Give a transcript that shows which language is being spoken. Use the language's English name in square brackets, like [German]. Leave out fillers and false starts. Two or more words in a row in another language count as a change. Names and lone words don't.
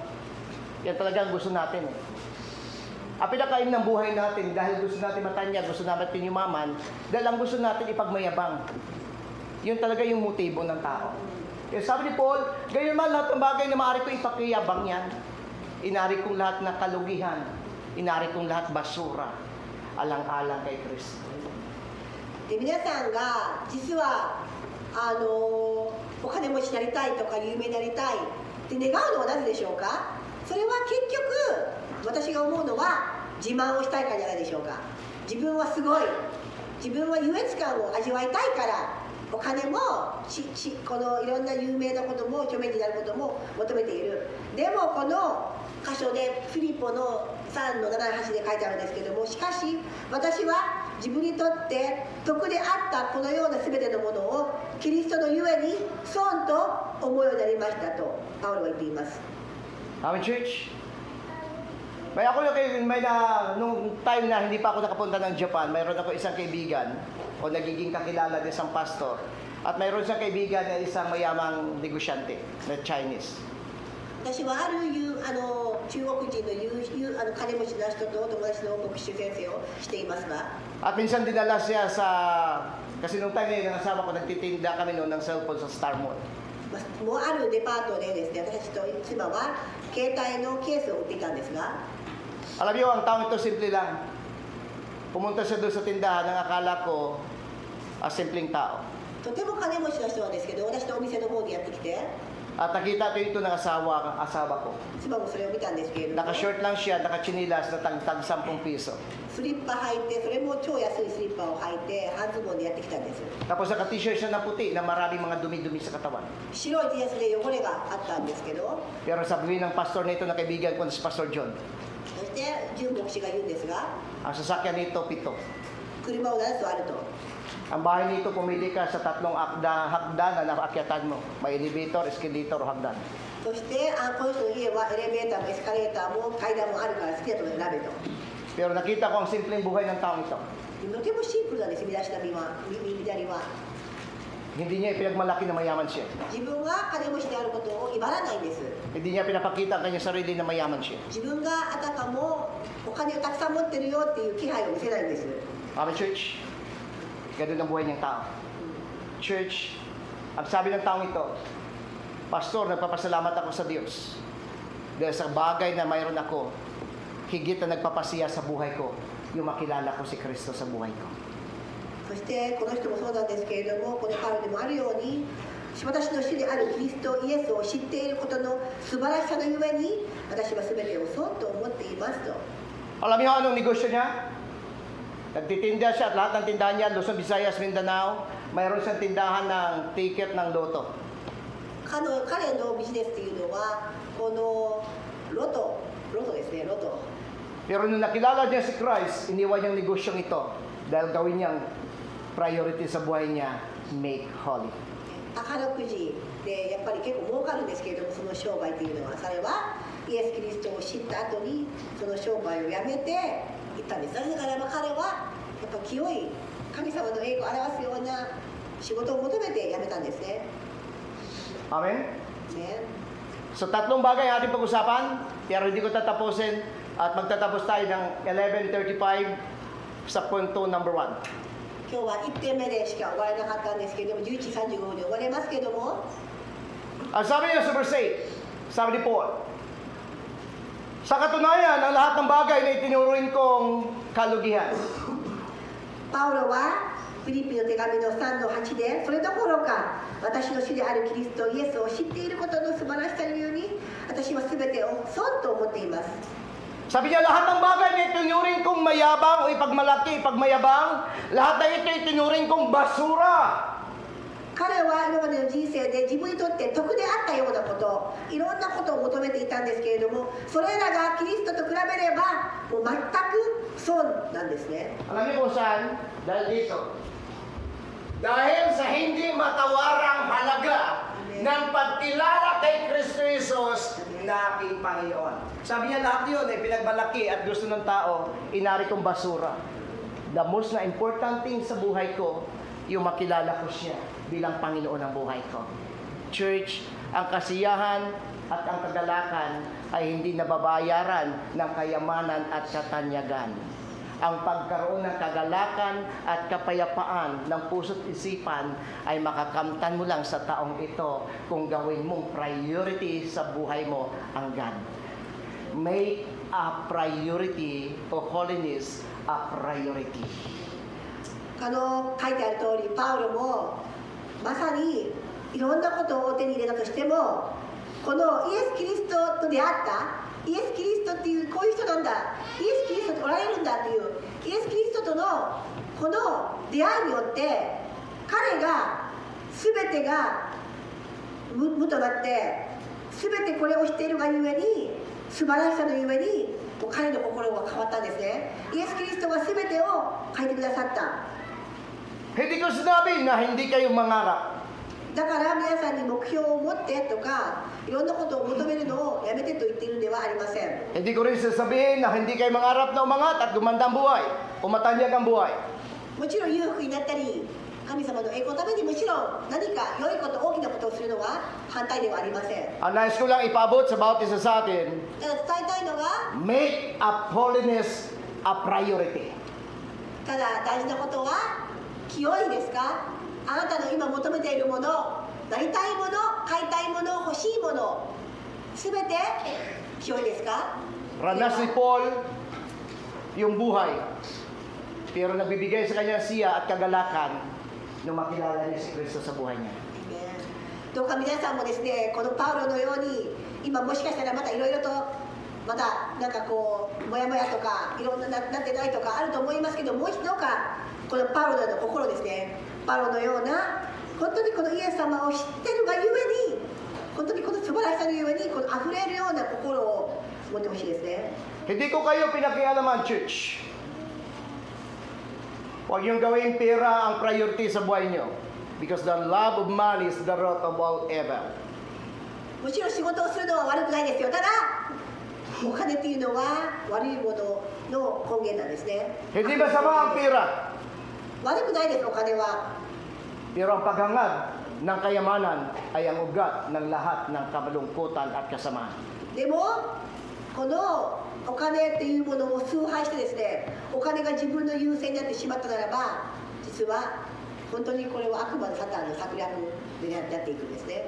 [Filipino] Yan talaga ang gusto natin. Ang pinakain ng buhay natin, dahil gusto natin matanya, gusto natin yumaman, dahil ang gusto natin ipagmayabang. Yun talaga yung motibo ng tao. Kaya sabi ni Paul, gayon man lahat ng bagay na maaari ko ipakiyabang yan. Inari kong lahat ng kalugihan, inari kong lahat basura, alang-alang kay Kristo. [Japanese] で皆さんが実はお金持ちになりたいとか有名になりたいって願うのはなぜでしょうか。それは結局私が思うのは自慢をしたいからじゃないでしょうか。自分はすごい、自分は優越感を味わいたいからお金もこのいろんな有名なことも著名になることも求めている。でもこの箇所でフィリポの3の7の8で書いてあるんですけども、しかし私は自分にとって得であったこのような全てのものをキリストのゆえに損と思うようになりましたとパウロは言っています。 [English] Amen, church? [Filipino] Nung time na hindi pa ako nakapunta ng Japan, mayroon ako isang kaibigan o nagiging kakilala din isang pastor. At mayroon siyang kaibigan na isang mayamang negosyante na Chinese. [Japanese] 私はある中国人の金持ちの人と友達の牧師先生をしていますが、 [Filipino] At minsan dinala siya sa... Kasi nung time na yun, ang asawa ko, nagtitinda kami noon ng cellphone sa Star Mall. [Japanese] もうあるデパートでですね、私と妻は携帯のケースを売っていたんですが、 [Filipino] Alam niyo, ang taong ito simple lang. Pumunta siya doon sa tindahan, ang akala ko, simpleng tao. [Japanese] とても金持ちの人なんですけど、私のお店の方にやってきて、 [Filipino] At nakita ko ito ng asawa ko. [Japanese] 妻もそれを見たんですけれども、 [Filipino] Naka-short lang siya, naka-chinilas na tag 10 piso. [Japanese] スリッパ履いて、それも超安いスリッパを履いて、半ズボンでやってきたんです。 [Filipino] Tapos naka-t-shirt siya na puti na maraming mga dumi-dumi sa katawan. [Japanese] 白い T シャツで汚れがあったんですけど、 [Filipino] Pero sabihin ng pastor nito na kaibigan ko si Pastor John, [Japanese] そして純牧師が言うんですが、 [Filipino] ang sasakyan nito 7. [Japanese] 車を7つあると。 [Filipino] Ang bahay nito pumili ka sa 3 hagdan na naakyatan mo. May elevator, escalator o hagdan. [Japanese] そしてこの人の家はエレベーターもエスカレーターも階段もあるから好きなところで選べと。 [Filipino] Pero nakita ko ang simpleng buhay ng taong ito. [Japanese] とてもシンプルなんです、見出しの見は。 [Filipino] Hindi niya ipinagmalaki na mayaman siya. [Japanese] 自分が金持ちであることを威張らないんです。 [Filipino] Hindi niya pinapakita ang kanyang sarili na mayaman siya. [Japanese] 自分があたかもお金をたくさん持ってるよっていう気配を見せないんです。 [English] Amen, church? [Filipino] Ganun ang buhay niyang tao. Church, ang sabi ng taong ito, Pastor, nagpapasalamat ako sa Diyos. Dahil sa bagay na mayroon ako, higit na nagpapasiya sa buhay ko, yung makilala ko si Kristo sa buhay ko. [Japanese] そしてこの人もそうなんですけれども、このパウロでもあるように、私の主であるキリストイエスを知っていることの素晴らしさのゆえに、私は全てを損と思っていますと。 [Filipino] Alam niyo anong negosyo niya? Nagtitinda siya at lahat ng tindahan niya, Luzon, Visayas, Mindanao, mayroon siyang tindahan ng ticket ng loto. [Japanese] 彼のビジネスというのは、このロトですね、ロト。 [Filipino] Pero nung nakilala niya si Christ, iniwan niyang negosyong ito dahil gawin niyang priority sa buhay niya, [English] make holy. [Japanese] 宝くじでやっぱり結構儲かるんですけれども、その商売というのは、それはイエス・キリストを知った後にその商売をやめて行ったんです。だから彼はやっぱ清い神様の栄光を表すような仕事を求めて辞めたんですね。 [English] Amen? [Japanese] ね。 [Filipino] So tatlong bagay ang ating pag-usapan, pero hindi ko tatapusin at magtatapos tayo ng 11:35 sa punto number 1. [Japanese] 今日は1点目でしか終わらなかったんですけれども、11時35分で終われますけども、 [Filipino] Ang sabi niya sa verse 8, sabi ni Paul, sa katunayan, ang lahat ng bagay na itinuruin kong kalugihan. [Japanese] パウロはフィリピンの手紙の3の8で、それどころか私の主であるキリストイエスを知っていることの素晴らしさにように、私は全てを損と思っています。 [Filipino] Sabi niya, lahat ng bagay na itinuring kong mayabang o ipagmalaki, ipagmayabang, lahat na ito itinuring kong basura. [Japanese] 彼は今までの人生で自分にとって得であったようなこと、いろんなことを求めていたんですけれども、それらがキリストと比べればもう全く損なんですね。 [Filipino] Alam niyo kung saan? Dahil dito. Dahil sa hindi matawarang halaga ng pagkilala kay Kristo Jesus na aking Panginoon. Sabi niya lahat yun ay pinagmalaki at gusto ng tao, inari kong basura. [English] The most [Filipino] na [English] important thing [Filipino] sa buhay ko, yung makilala ko siya bilang Panginoon ng buhay ko. Church, ang kasiyahan at ang kagalakan ay hindi nababayaran ng kayamanan at katanyagan. Ang pagkaroon ng kagalakan at kapayapaan ng puso't isipan ay makakamtan mo lang sa taong ito kung gawin mong priority sa buhay mo ang God. [English] Make a priority o holiness a priority. [Japanese] 書いてある通り、パウロもまさにいろんなことを手に入れたとしても、このイエス・キリストと出会ったイエス・キリストっていうこういう人なんだ、イエス・キリストとおられるんだっていうイエス・キリストとのこの出会いによって彼が全てが無となって、全てこれをしているがゆえに、素晴らしさのゆえにもう彼の心が変わったんですね。イエス・キリストが全てを書いてくださった。 [Filipino] Hindi ko sinabi na hindi kayo mangarap. [Japanese] だから皆さんに目標を持ってとかいろんなことを求めるのをやめてと言っているのではありません。 [Filipino] Hindi ko rin sasabihin na hindi kayo mangarap na umangat at gumanda ang buhay o matanyag ang buhay. もちろん裕福になったり神様の栄光のためにもちろん何か良いこと大きなことをするのは反対ではありません。 Ang nais ko lang ipaabot sa bawat isa sa atin, [Japanese] ただ伝えたいのが、 [English] make a holiness a priority. [Japanese] ただ大事なことは清いですか？あなたの今求めているもの、なりたいもの、買いたいもの、欲しいもの、すべて清いですか？ [Filipino] Ranas ni Paul yung buhay, pero nagbibigay sa kanya siya at kagalakan nung makilala niya si Kristo sa buhay niya. [Japanese] どうか皆さんもですね、このパウロのように今もしかしたらまたいろいろとまだなんかこうモヤモヤとかいろんななってないとかあると思いますけど、もう一度かこのパウロの心ですね、パウロのような本当にこのイエス様を知ってるがゆえに、本当にこの素晴らしさのゆえにこの溢れるような心を持ってほしいですね。 [Filipino] Hindi ko kayo pinakialaman, church. Huwag niyong gawing pera ang priority sa buhay niyo. [English] Because the love of money is the root of all evil. [Japanese] もちろん仕事をするのは悪くないですよ。ただお金っていうのは悪いものの根源なんですね。 [Filipino] Hindi masama ang pera. [Japanese] 悪くないです、お金は。 [Filipino] Pero ang paghangad ng kayamanan ay ang ugat ng lahat ng kamalungkutan at kasamaan. [Japanese] でもこのお金っていうものを崇拝してですね、お金が自分の優先になってしまったならば、実は本当にこれは悪魔のサタンの策略でやっていくんですね。